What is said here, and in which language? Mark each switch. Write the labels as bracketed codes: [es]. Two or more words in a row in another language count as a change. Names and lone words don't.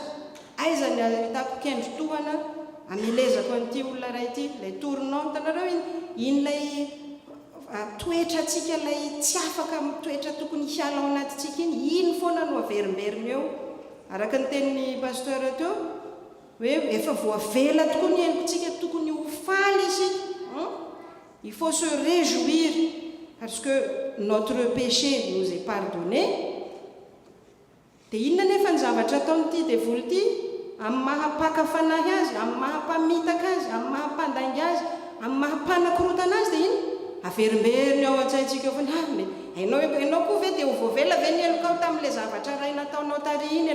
[mg] Aiza ny hitako kendro-tohana amelezako an'ity olona ray ity, lay tournon, tanareo iny lay toetra atsika lay tsy afaka mitoetra tokony hiala ao anatintsika iny foana no averimberiny eo. Araka ny tenin'ny pasteur teo hoe efa voavela tokoa ny henontsika, tokony ho faly isika. [fr] Il faut se réjouir parce que notre péché nous est pardonné. [mg] Dia inona nefa ny zavatra ataon'ity devoly ity? Amin'ny mahapaka fanahy azy, amin'ny mahampamitaka azy, amin'ny mahampandainga azy, amin'ny mahapanakorotana azy, dia iny averimberiny ao an-tsaintsika foana. Ianao koa ve dia ho voavela ve ny helokao tamin'ilay zavatra ray nataonao tary iny?